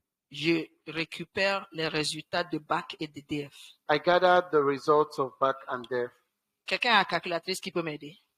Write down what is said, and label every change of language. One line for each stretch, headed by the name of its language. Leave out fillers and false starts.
French: je récupère les résultats de bac et de DF.
English: I gathered the results of back and deaf.
French: Quelqu'un a une calculatrice qui peut m'aider?